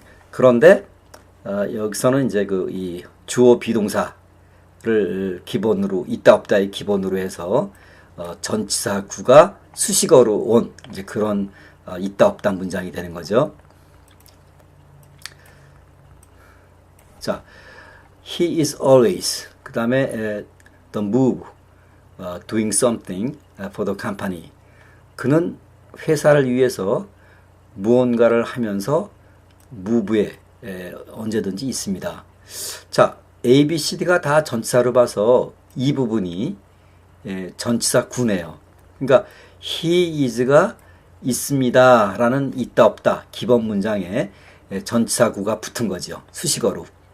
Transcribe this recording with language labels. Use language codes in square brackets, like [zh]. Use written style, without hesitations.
[ko] 그런데 여기서는 이제 이 주어 비동사를 기본으로 있다 없다의 기본으로 해서 전치사 구가 수식어로 온 이제 그런 있다 없다 문장이 되는 거죠. [en] 자, he is always [ko] 그 다음에 [en] the move doing something for the company. [ko] 그는 회사를 위해서 무언가를 하면서 move에 언제든지 있습니다. 자, A, B, C, D가 다 전치사로 봐서 이 부분이 전치사 구네요. 그러니까 he is가 있습니다 라는 있다 없다 기본 문장에 전치사 구가 붙은 거죠. 수식어로.